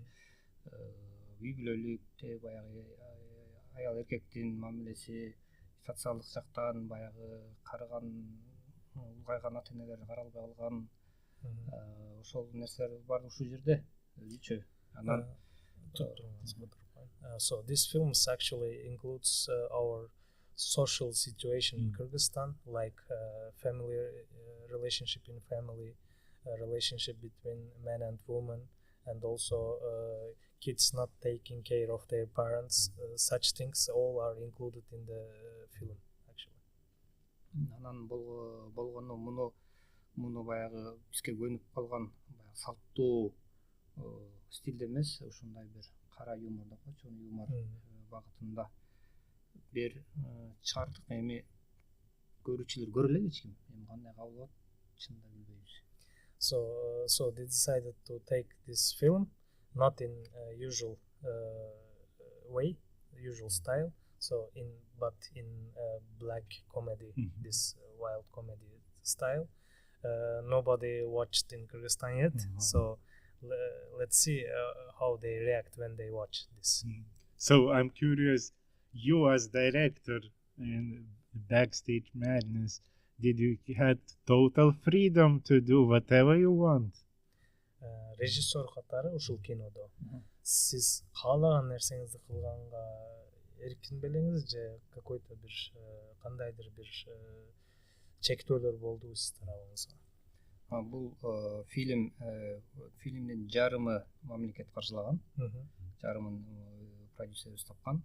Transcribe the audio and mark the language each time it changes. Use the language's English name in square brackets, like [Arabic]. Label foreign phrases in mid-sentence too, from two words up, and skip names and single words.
[Kyrgyz] Үй бүлөлүктө баягы аял эркектин мамилеси, социалдык жактан баягы карыган, улгайган ата энелер каралбай калган, ошол нерселер бар ушул жерде өзүчө. Анан [English] so this film actually includes our social situation in Kyrgyzstan, like family relationship in family, relationship between man and woman, and also kids not taking care of their parents. Such things all are included in the film actually. [Kyrgyz] Анан болгону муну баягы бизге көнүп калган салттуу стилде эмес, ушундай бир кара юмор деп коечу, юмор багытында бир чыгардык. Эми көрүүчүлөр көрө элек эч ким. Эми кандай кабыл алат чынында билбейбиз. [English] So they decided to take this film not in usual way, usual style. So but in black comedy, this wild comedy style. Nobody watched in Kyrgyzstan yet, so let's see how they react when they watch this. So I'm curious, you as director in Backstage Madness, did you had total freedom to do whatever you want? [Kyrgyz] Режиссер катары ушул кинодо сиз каалаган нерсеңизди кылганга эркин белеңиз же какой-то бир кандайдыр бир чектөөлөр болдубу сиз тарабыңызга? Бул фильмдин жарымы мамлекет каржылаган, жарымын продюсерибиз тапкан.